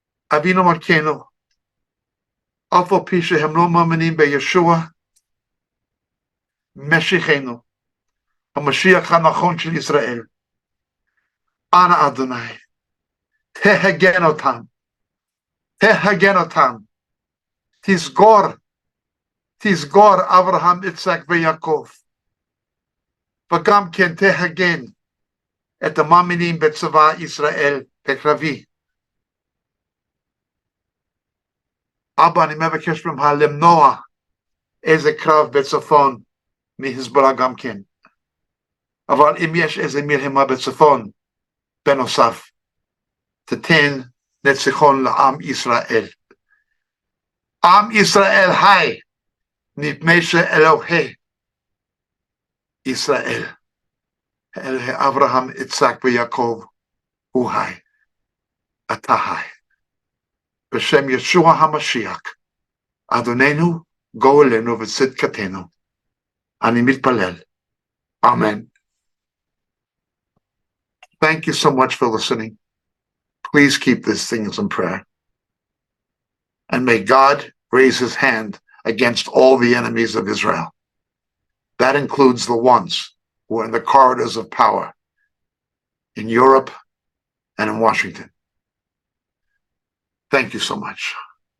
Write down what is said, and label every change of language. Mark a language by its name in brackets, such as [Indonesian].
[Hebrew] Avinu Malkeinu, Alpha Pisha Hemno Mamanim Be Yeshua, Meshichenu, HaMashiach HaNachon Shel Yisrael, Ana Adonai, Tehagen Otam, Tizgor Avraham, Yitzhak, VeYaakov, וגם כן תהגן את המאמינים בצבא ישראל בקרבי. אבא, אני מבקש ממך למנוע איזה קרב בצפון מחיזבאללה גם כן. אבל אם יש איזה מלחמה בצפון, בנוסף, תתן ניצחון לעם ישראל. עם ישראל חי, מפני שאלוהי ישראל, אלוהי אברהם, יצחק ויעקב, הוא חי. אתה חי. בשם ישוע המשיח, אדוננו, גואלנו וצדקתנו, אני מתפלל. [English] Amen. Thank you so much for listening. Please keep these things in prayer. And may God raise his hand against all the enemies of Israel. That includes the ones who are in the corridors of power in Europe and in Washington. Thank you so much.